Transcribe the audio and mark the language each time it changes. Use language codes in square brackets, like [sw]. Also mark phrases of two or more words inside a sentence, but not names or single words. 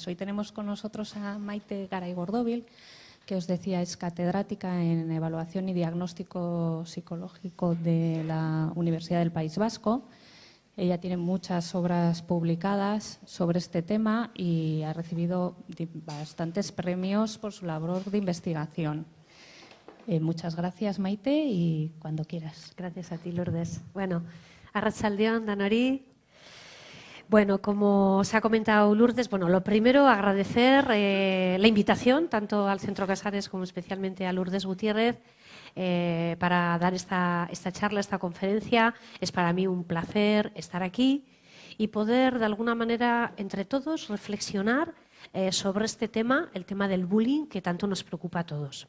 [es] Hoy tenemos con nosotros a Maite Garaigordobil, que os decía es catedrática en Evaluación y Diagnóstico Psicológico de la Universidad del País Vasco. Ella tiene muchas obras publicadas sobre este tema y ha recibido bastantes premios por su labor de investigación. Muchas gracias, Maite, y cuando quieras. Gracias a ti, Lourdes. [eu] Bueno, arratsaldeon danori. [es] Bueno, como se ha comentado Lourdes, bueno, lo primero agradecer la invitación tanto al Centro Casares como especialmente a Lourdes Gutiérrez para dar esta charla, esta conferencia. Es para mí un placer estar aquí y poder de alguna manera entre todos reflexionar sobre este tema, el tema del bullying que tanto nos preocupa a todos.